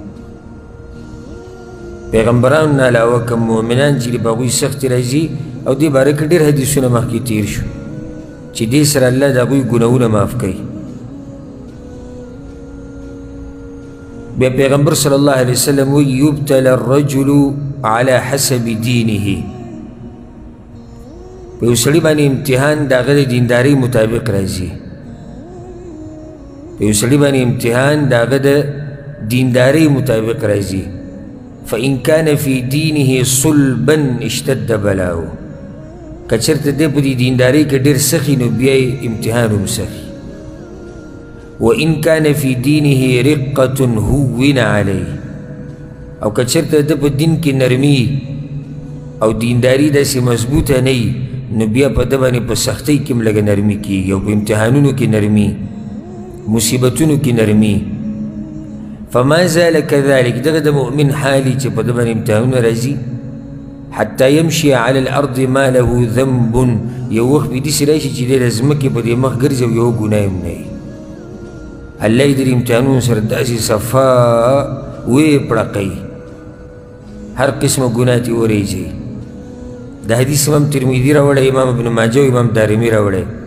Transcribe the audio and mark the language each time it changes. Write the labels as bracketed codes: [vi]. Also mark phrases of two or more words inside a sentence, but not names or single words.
[ps] پیغمبرانو نه علاوه کوم مؤمنان چې په هغوی سختې راځي او دې باره کې ډېر حدیثونه مخکې تیر شو چې دې سره الله د هغوی ګناهونه معاف کوي بیا پیغمبر [ar] صلی الله علیه وسلم [ps] وی [ar] یبتل الرجل على حسب دینه [ps] په یو سړي باندې امتحان د هغه د دیندارۍ مطابق راځي په یو سړي باندې امتحان د هغه د دیندارۍ مطابق راځي [ar] فإن كان في دينه صلبا اشتد بلاؤه [ps] که چېرته دی په دې دیندارۍ کې ډېر سخي نو بیا یې امتحان هم سخي وإن [ar] كان في دينه رقة هون عليه [ps] او که چېرته د په دین کې نرمي او دینداري داسې مضبوطه نه وي نو بیا په ده باندې په سختۍ کې هم لږه نرمي کېږي او په امتحانونو کې نرمي مصیبتونو کې نرمي [ar] فما زال كذلك [ps] دغه د مؤمن حالي چې په ده باندې امتحانونه راځي [ar] حتى يمشي على الأرض ما له ذنب [ps] یو وخت به داسې راشي چې دی د ځمکې په دې مخ ګرځي او یو ګناه هم نه وي الله یې د امتحانونو سره داسې صفا ویې پړقوي هر قسمه ګناه ترې ورېږي دا حدیث امام ترمذي راوړی امام ابن ماجه او امام دارمي راوړی